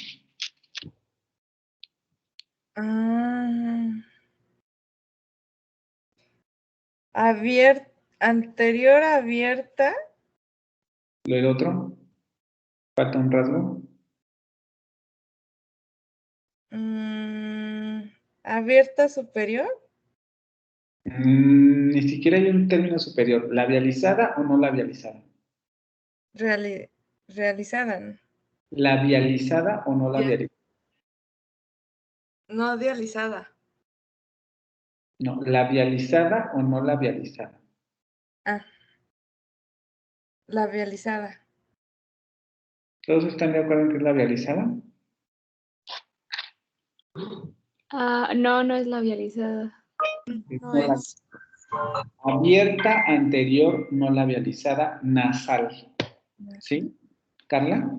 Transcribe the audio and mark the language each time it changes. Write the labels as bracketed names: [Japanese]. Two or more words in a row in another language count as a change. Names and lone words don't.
[Spanish] Anterior abierta. ¿Lo del otro? ¿Falta un rasgo? Abierta superior. Ni siquiera hay un término superior. ¿Labializada o no labializada? Realizada, ¿no? ¿Labializada o no labializada? No dializada. No, ¿labializada o no labializada? Labializada. ¿Todos están de acuerdo en que es labializada? No, no es labializada. No es. Abierta, anterior, no labializada, nasal. ¿Sí? ¿Carla?